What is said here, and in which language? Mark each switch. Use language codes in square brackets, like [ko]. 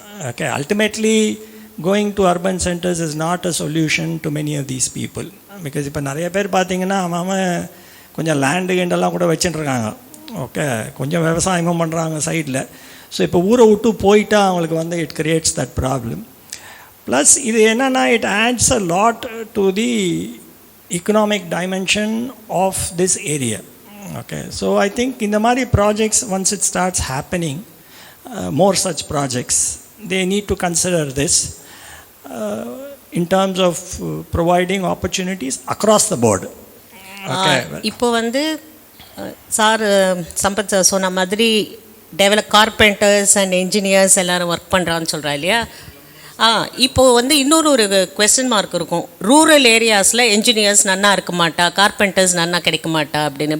[en] Okay, ultimately going to urban centers is not a solution to many of these people, because [ta] இப்போ நிறைய பேர் பார்த்தீங்கன்னா அவன் கொஞ்சம் லேண்டு கிண்டெல்லாம் கூட வச்சுட்டுருக்காங்க. ஓகே, கொஞ்சம் விவசாயமும் பண்ணுறாங்க சைடில். ஸோ இப்போ ஊரை விட்டு போயிட்டா அவங்களுக்கு வந்து [en] It creates that problem. Plus [ta] இது என்னென்னா, [en] It adds a lot to the economic dimension of this area. Okay, so I think in the மாதிரி projects, once it starts happening, more such projects, they need to consider this in terms of providing opportunities across the board. Okay, [ta] இப்போ வந்து sir Sampath sir சொன்ன மாதிரி carpenters and engineers எல்லோரும் work பண்ணுறான்னு சொல்கிறா இல்லையா? இப்போது வந்து இன்னொரு கொஸ்டின் மார்க் இருக்கும், ரூரல் ஏரியாஸில் என்ஜினியர்ஸ் நன்னா இருக்க மாட்டா, கார்பெண்டர்ஸ் நன்னா கிடைக்க மாட்டா அப்படின்னு.